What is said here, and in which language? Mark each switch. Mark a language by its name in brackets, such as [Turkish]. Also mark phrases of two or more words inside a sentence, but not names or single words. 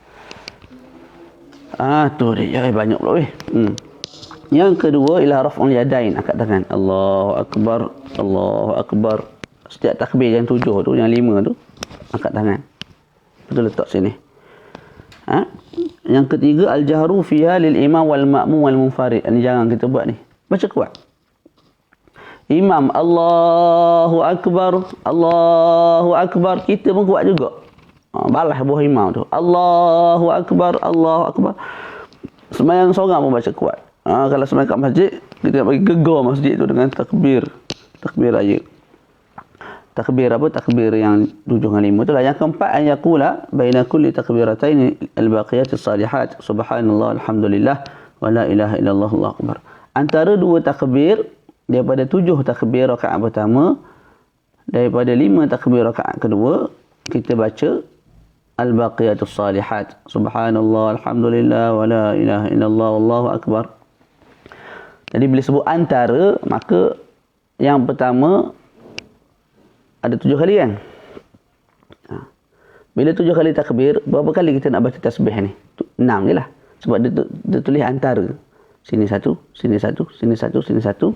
[Malay] Tu dia. Banyak pula weh. Yang kedua ialah [Arabic] رفع اليدين, [Malay] angkat tangan. [Arabic] الله أكبر، الله أكبر. [Malay] Setiap takbir yang 7 tu, yang 5 tu, angkat tangan. Betul letak sini. Yang ketiga, [Arabic] الجهر فيها للإمام والمأموم والمنفرد. [Malay] Ini jangan kita buat ni. Baca kuat. [Arabic] Imam الله أكبر، الله أكبر, [Malay] kita pun kuat juga. Balas buah imam tu. [Arabic] الله أكبر، الله أكبر. [Malay] Sembahyang seorang pun baca kuat. Kalau sembahyang kat masjid, kita nak bagi gegar masjid tu dengan takbir. Takbir raya. Takbir apa? Takbir yang 7 dengan 5 tu lah. Yang keempat, [Arabic] أن يقول بين كل تكبيرتين الباقيات الصالحات، سبحان الله، الحمد لله، ولا إله إلا الله، الله أكبر. [Malay] Antara 2 takbir, daripada 7 takbir rakaat pertama, daripada 5 takbir rakaat kedua, kita baca [Arabic] الباقيات الصالحات، سبحان الله، الحمد لله، ولا إله إلا الله، الله أكبر. [Malay] Jadi bila sebut antara, maka yang pertama ada 7 kali kan? Bila 7 kali takbir, berapa kali kita nak baca tasbih ni? 6 je lah. Sebab dia tulis antara. Sini satu, sini satu, sini satu, sini satu.